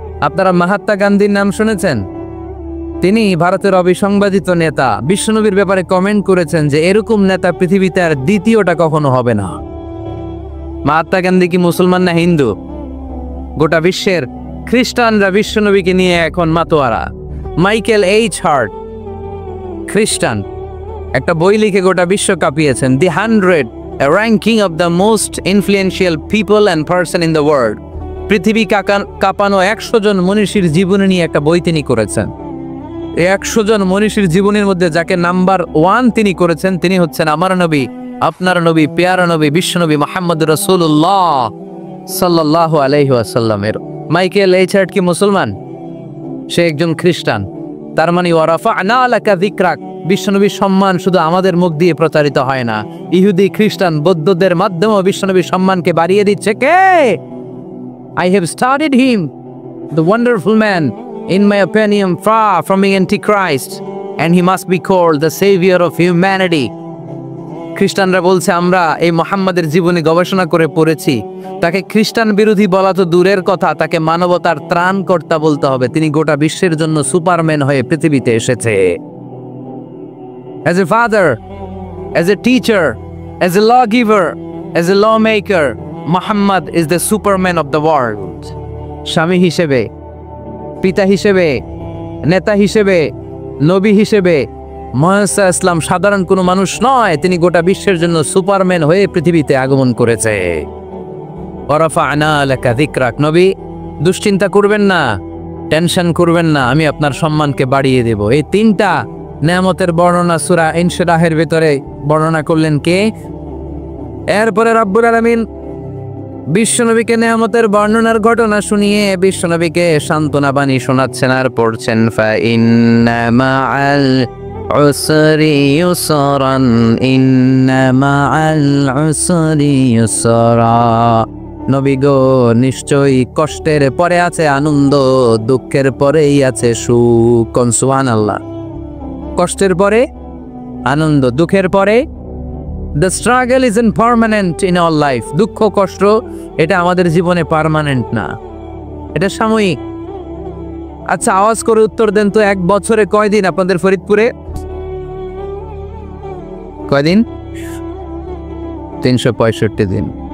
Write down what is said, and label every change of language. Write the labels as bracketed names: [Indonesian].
[Bangla] আপনারা মহাত্মা গান্ধীর নাম শুনেছেন? তিনি ভারতের অবিসংবাদিত নেতা। বিশ্বনবীর ব্যাপারে কমেন্ট করেছেন যে এরকম নেতা পৃথিবীতে আর দ্বিতীয়টা কখনো হবে না। মহাত্মা গান্ধী কি মুসলমান না হিন্দু? গোটা বিশ্বের খ্রিস্টানরা বিশ্বনবীকে নিয়ে এখন মাতোয়ারা। মাইকেল এইচ হার্ট, খ্রিস্টান, একটা বই লিখে গোটা বিশ্ব কাঁপিয়েছেন, দি 100 a ranking of the most influential people and person in the world। পৃথিবী কাঁপানো 100 জন মনীষীর জীবনী নিয়ে একটা বই তিনি করেছেন। এই 100 জন মনীষীর জীবনের মধ্যে যাকে নাম্বার 1 তিনি করেছেন, তিনি হচ্ছেন আমার নবী, আপনার নবী, পেয়ারা নবী, বিশ্বনবী মুহাম্মদ রাসূলুল্লাহ সাল্লাল্লাহু আলাইহি ওয়াসাল্লামের। মাইকেল এইচ হার্ট কি মুসলমান? সে একজন খ্রিস্টান। তার মানে [Arabic] ওয়া রাফা'না লাকা যিকরাক, [Bangla] বিশ্বনবীর সম্মান শুধু আমাদের মুখ দিয়ে প্রচারিত হয় না, ইহুদি, খ্রিস্টান, বৌদ্ধদের মাধ্যমেও বিশ্বনবীর সম্মানকে বাড়িয়ে দিচ্ছে কে? [English] I have studied him, the wonderful man, in my opinion, far from being antichrist, and he must be called the savior of humanity। [Bangla] খ্রিস্টানরা বলছে আমরা এই মুহাম্মাদের জীবনে গবেষণা করে পড়েছি, তাকে খ্রিস্টান বিরোধী বলা তো দূরের কথা, তাকে মানবতার ত্রাণকর্তা বলতে হবে। তিনি গোটা বিশ্বের জন্য সুপারম্যান হয়ে পৃথিবীতে এসেছে। [English] As a father, as a teacher, as a lawgiver, as a lawmaker, Muhammad is the superman of the world। [Bangla] স্বামী হিসেবে, পিতা হিসেবে, নেতা হিসেবে, নবী হিসেবে মুসা ইসলাম সাধারণ কোনো মানুষ নয়, তিনি গোটা বিশ্বের জন্য সুপারম্যান হয়ে পৃথিবীতে আগমন করেছে। [Arabic] ওয়ারাফা'না লাকা যিকরাক, [Bangla] নবী দুশ্চিন্তা করবেন না, টেনশন করবেন না, আমি আপনার সম্মানকে বাড়িয়ে দেব। এই তিনটা নেয়ামতের বর্ণনা সূরা ইনশিরাহের ভিতরে বর্ণনা করলেন কে? এরপরে রব্বুল আলামিন বিশ্বনবীকে নেয়ামতের বর্ণনার ঘটনা শুনিয়ে বিশ্বনবীকে সান্ত্বনা বাণী শোনাচ্ছেন আর পড়ছেন [Arabic] ফাইন্না মাআল উসরি ইউসরান ইন্না মাআল উসরি ইউসরা। [Bangla] নবী গো, নিশ্চয়ই কষ্টের পরে আছে আনন্দ, দুঃখের পরেই আছে সুখ। সুবহানাল্লাহ। কষ্টের পরে আনন্দ, দুঃখের পরে। [English] The struggle isn't permanent in our life. [Bangla] দুঃখ কষ্ট এটা আমাদের জীবনে পার্মানেন্ট না, এটা সাময়িক। আচ্ছা, আওয়াজ করে উত্তর দেন তো, এক বছরে কয়দিন আপনাদের ফরিদপুরে? কয়দিন? 365 দিন।